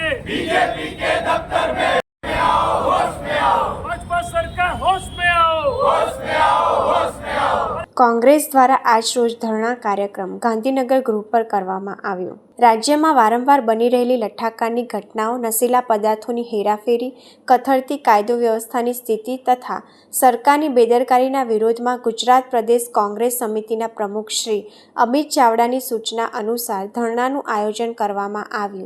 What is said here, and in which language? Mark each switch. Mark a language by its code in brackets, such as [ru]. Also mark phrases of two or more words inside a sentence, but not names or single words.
[hi] बीजेपी के दफ्तर में आओ, होश में आओ। भाजपा सरकार होश में आओ, होश में आओ, होश में आओ। [gu] કોંગ્રેસ દ્વારા આજરોજ ધરણા કાર્યક્રમ ગાંધીનગર ગૃહ પર કરવામાં આવ્યો। રાજ્યમાં વારંવાર બની રહેલી લઠ્ઠાકારની ઘટનાઓ, નશીલા પદાર્થોની હેરાફેરી, કથળતી કાયદો વ્યવસ્થાની સ્થિતિ તથા સરકારની બેદરકારીના વિરોધમાં ગુજરાત પ્રદેશ કોંગ્રેસ સમિતિના પ્રમુખ શ્રી અમિત ચાવડાની સૂચના અનુસાર ધરણાનું આયોજન કરવામાં આવ્યું।